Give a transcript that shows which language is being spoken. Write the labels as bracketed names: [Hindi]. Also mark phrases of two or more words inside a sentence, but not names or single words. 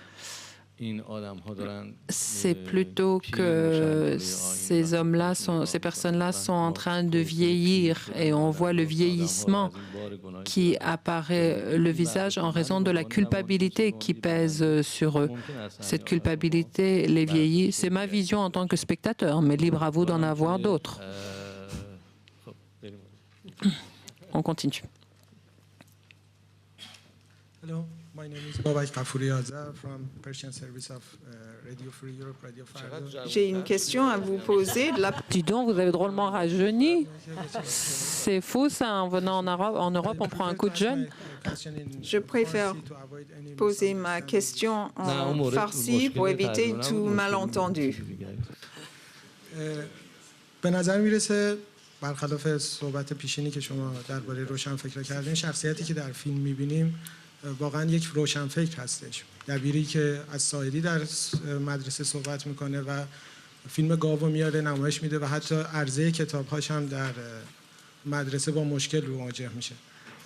[French] C'est plutôt que ces hommes-là, ces personnes-là sont en train de vieillir et on voit le vieillissement qui apparaît le visage en raison de la culpabilité qui pèse sur eux. Cette culpabilité les vieillit. C'est ma vision en tant que spectateur, mais libre à vous d'en avoir d'autres. On continue. [English] Hello. My name is Babak Ghafouri-Azar from Persian Service of Radio Free Europe, Radio Farda. [French] J'ai une question à vous poser. Dis donc, vous avez drôlement rajeuni. C'est fou ça, en venant en Europe, on prend un coup de jeune. Je préfère poser ma question en farsi pour éviter tout malentendu. [Persian] به نظر میرسه برخلاف صحبت پیشینی که شما درباره روشنفکر کردین، شخصیتی که در فیلم می‌بینیم واقعا یک روشنفکر هستش. دبیری که از ساعدی در مدرسه صحبت میکنه و فیلم گاو میاره نمایش میده و حتی عرضه کتاب‌هاش هم در مدرسه با مشکل مواجه میشه.